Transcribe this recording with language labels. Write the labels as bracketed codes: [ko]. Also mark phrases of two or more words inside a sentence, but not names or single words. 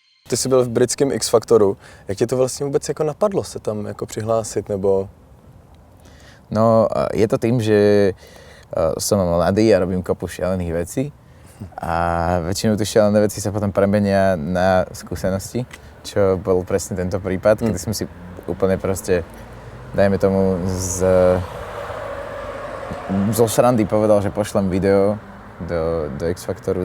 [cs] Ty jsi byl v britském X Factoru. Jak tě to vlastně vůbec jako napadlo se tam jako přihlásit, nebo? [sk] No, je to tým, že som mladý a robím kopu šialených vecí a väčšinou tie šialené veci sa potom premenia na skúsenosti, čo bol presne tento prípad, kedy som si úplne proste, dajme tomu, zo srandy povedal, že pošlem video do X Factoru.